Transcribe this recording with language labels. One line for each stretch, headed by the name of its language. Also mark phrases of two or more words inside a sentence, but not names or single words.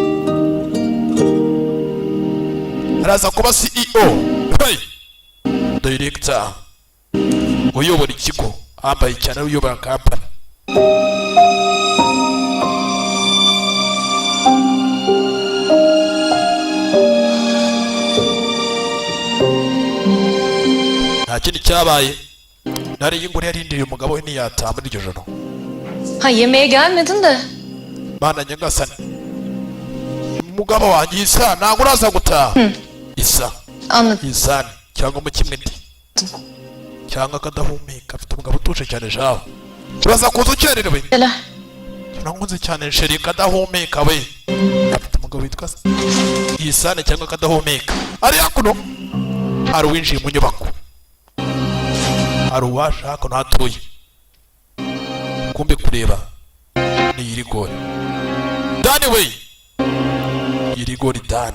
Kinyarwanda: araza kuba
English: CEO hey director
Kinyarwanda: uyobora ikigo ambaye cyane uyobora kampani nta kindi cyabaye nariye ingore yarindiriye umugabo we ntiyataha muri iryo joro
Turkish: Ha yemeğe gelmedin de.
Kinyarwanda: mana nyagasani umugabo wanjye isa ntabwo uraza gutaha isa
Turkish: Anladım.
Kinyarwanda: isani cyangwa mu kimwe ndi cyangwa akadahumeka afite umugabo utuje cyane jawe uraza kuza ukererewe
Turkish: Neler?
Kinyarwanda: nkunze cyane sheri kadahumeka we afite umugabo witwa isani cyangwa akadahumeka ari hakuno hari uwinjiye mu nyubako hari uwaje hakuno hatuye kumbe kureba ni yirigori dani we yirigori dani